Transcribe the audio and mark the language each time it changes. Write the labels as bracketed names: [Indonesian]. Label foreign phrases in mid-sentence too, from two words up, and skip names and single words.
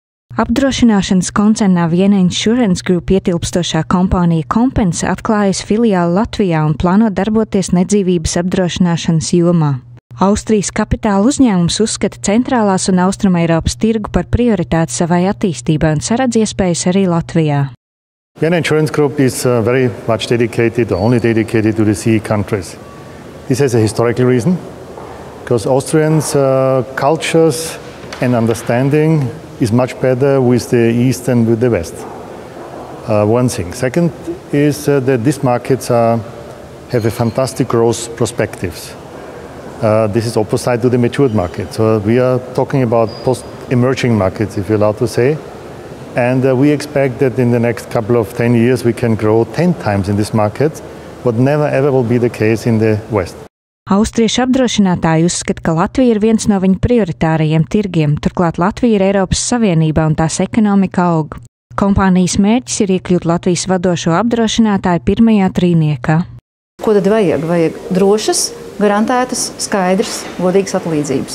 [Latvian] Apdrošināšanas koncernā Vienna Insurance Group ietilpstošā kompānija Compensa atklājusi filiāli Latvijā un plāno darboties nedzīvības apdrošināšanas jomā. Austrijas kapitāla uzņēmums uzskata centrālās un Austrumeiropas tirgu par prioritāti savai attīstībai un saredz iespējas arī Latvijā. [English] Vienna Insurance Group is very much dedicated, only dedicated to the CE countries. This has a historical reason, because Austrians' cultures and understanding is much better with the East than with the West. One thing. Second is that these markets have a fantastic growth perspectives. This is opposite to the matured market. So we are talking about post-emerging markets, if you're allowed to say. And we expect that in the next couple of 10 years we can grow 10 times in this market, what never ever will be the case in the West. [Latvian] Austriešu apdrošinātāji uzskata, ka Latvija ir viens no viņu prioritārajiem tirgiem, turklāt Latvija ir Eiropas Savienībā un tās ekonomika aug. Kompānijas mērķis ir iekļūt Latvijas vadošo apdrošinātāju pirmajā trīniekā. Ko tad vajag? Vajag drošas, garantētas, skaidras, godīgas atlīdzības.